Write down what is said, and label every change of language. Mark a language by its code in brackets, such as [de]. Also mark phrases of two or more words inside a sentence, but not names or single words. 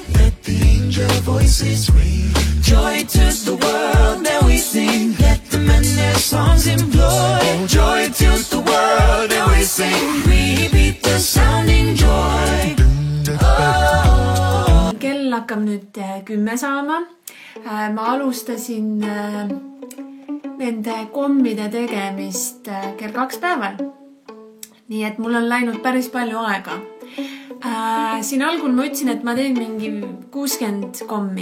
[en] Let the angel voices ring. Joy to the world and we sing. Let the men their songs employ. Joy to the world and we sing. We beat the sounding joy. Oh. [et] Kell hakkab nüüd 10 saama. Ma alustasin nende kommide tegemist kell 2 päeval. Nii et mul on läinud päris palju aega. Siin algul ma ütlesin, et ma teen mingi 60 kommi.